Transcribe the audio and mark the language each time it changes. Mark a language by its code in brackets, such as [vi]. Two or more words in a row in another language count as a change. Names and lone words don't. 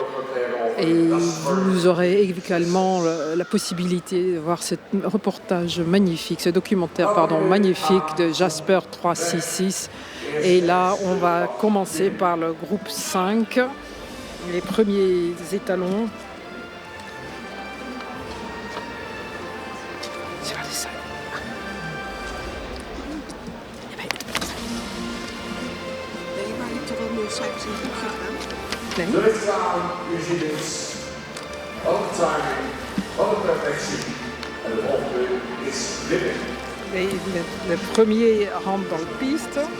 [fr] Et vous aurez également la possibilité de voir ce reportage magnifique, ce documentaire magnifique de Jasper 366. Et là, on va commencer par le groupe 5, les premiers étalons. [nl] De lichaam, u ziet het. Alle timing, alle perfectie. En de volgende is winning. [fr] Le premier rentre dans la piste.